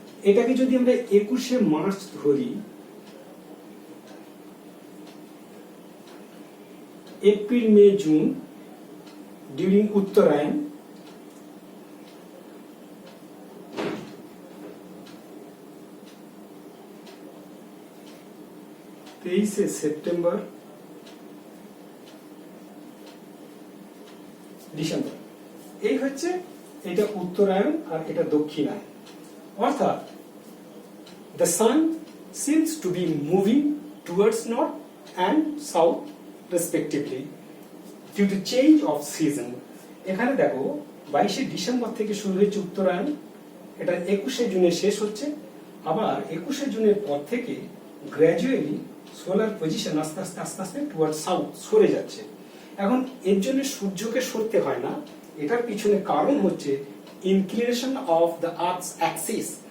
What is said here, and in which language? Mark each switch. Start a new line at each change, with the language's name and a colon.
Bangla: এটাকে যদি আমরা 21শে মার্চ ধরি, এপ্রিল মে জুন ডিউরিং উত্তরায়ণ, তেইশে সেপ্টেম্বর, ডিসেম্বর, এই হচ্ছে এটা উত্তরায়ণ আর এটা দক্ষিণায়ন। অর্থাৎ
English: the sun seems to be moving towards north and south respectively due to change of season.
Bangla: এখানে দেখো 22শে ডিসেম্বর থেকে শুরু হয়েছে উত্তরায়ণ, এটা 21শে জুনে শেষ হচ্ছে। আবার 21শে জুনের পর থেকে গ্র্যাজুয়ালি সোলার পজিশন আস্তে আস্তে আস্তে আস্তে টুয়ার্ড সাউথ সরে যাচ্ছে। এখন এর জন্য সূর্যকে সরতে হয় না, এটার পিছনে কারণ হচ্ছে inclination of the earths Axis.